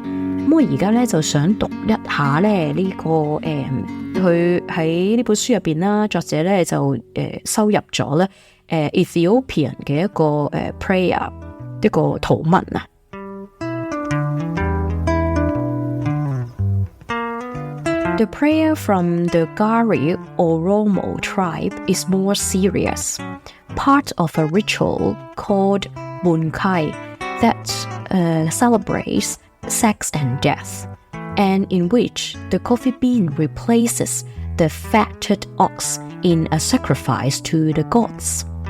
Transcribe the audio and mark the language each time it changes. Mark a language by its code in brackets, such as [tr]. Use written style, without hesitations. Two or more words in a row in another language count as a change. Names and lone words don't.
[yue] 咁我而家咧就想讀一下咧呢個佢喺呢本書入邊啦，作者咧就收入咗咧Ethiopian 嘅一個prayer 一個禱文啊。 [en] The prayer from the Gari Oromo tribe is more serious. Part of a ritual called Bunkai that celebrates sex and death, and in which the coffee bean replaces the fatted ox in a sacrifice to the gods.